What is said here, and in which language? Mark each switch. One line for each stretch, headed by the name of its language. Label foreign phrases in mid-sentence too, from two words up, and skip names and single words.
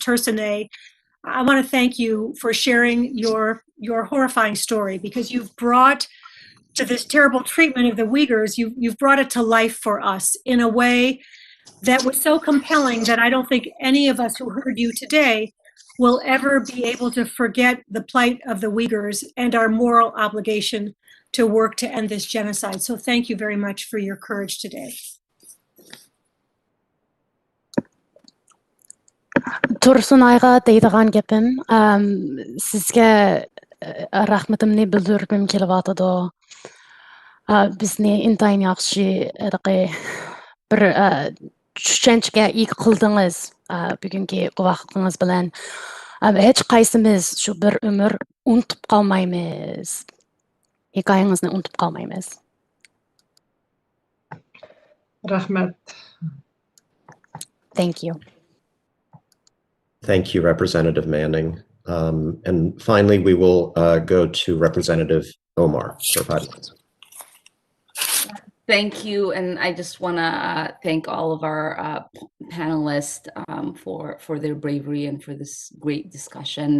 English: Tursunay, I want to thank you for sharing your horrifying story, because you've brought to this terrible treatment of the Uyghurs, you've brought it to life for us in a way that was so compelling that I don't think any of us who heard you today will ever be able to forget the plight of the Uyghurs and our moral obligation to work to end this genocide. So thank you very much for your courage today.
Uyghur: Tursunayga deydigan gepim, sizge rahmetimni bildirgim kelip atadi. Bizni intayin yaxshi bir tushunchaga ega qildingiz bugungi vaqtingiz bilan. Hech qaysimiz shu bir umr unutib qolmaymiz. Hikoyangizni unutib qolmaymiz. Rahmat.
English: Thank you. Thank you, Representative Manning. And finally, we will go to Representative Omar for 5 minutes. Thank you, and I just want to thank all of our panelists for their bravery and for this great discussion.